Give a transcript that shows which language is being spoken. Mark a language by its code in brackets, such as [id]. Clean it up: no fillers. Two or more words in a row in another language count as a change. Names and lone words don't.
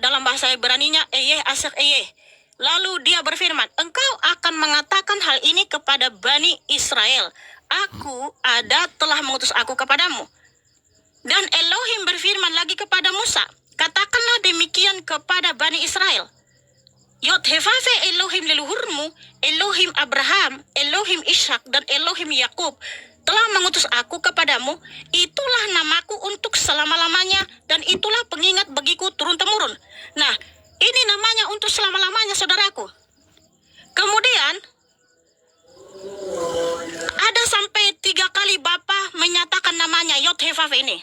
[id] Dalam bahasa Ibraninya [he] אהיה אשר אהיה. [id] Lalu dia berfirman, engkau akan mengatakan hal ini kepada Bani Israel. Aku ada telah mengutus aku kepadamu. Dan Elohim berfirman lagi kepada Musa, katakanlah demikian kepada Bani Israel. Yod-Heh-Vaveh Elohim leluhurmu, Elohim Abraham, Elohim Ishak, dan Elohim Yakub telah mengutus aku kepadamu. Itulah namaku untuk selama-lamanya, dan itulah pengingat bagiku turun-temurun. Nah, ini namanya untuk selama-lamanya, saudaraku. Kemudian ada sampai 3 kali Bapa menyatakan namanya Yod-Heh-Vaveh ini.